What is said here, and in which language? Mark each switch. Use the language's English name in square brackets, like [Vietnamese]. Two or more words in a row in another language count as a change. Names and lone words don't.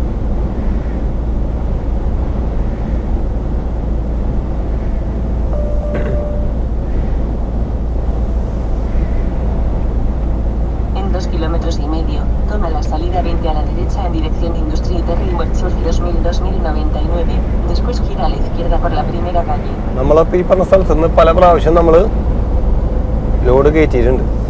[Spanish] En 2 kilómetros y medio, toma la salida 20 a la derecha en dirección Industrie Terry Wirtschaft 2000-2099, después gira a la izquierda por la primera calle. [Malayalam] നമ്മളപ്പോൾ ഈ പറഞ്ഞ സ്ഥലത്ത് നിന്ന് പല പ്രാവശ്യം നമ്മൾ ലോഡ് കയറ്റിയിട്ടുണ്ട്.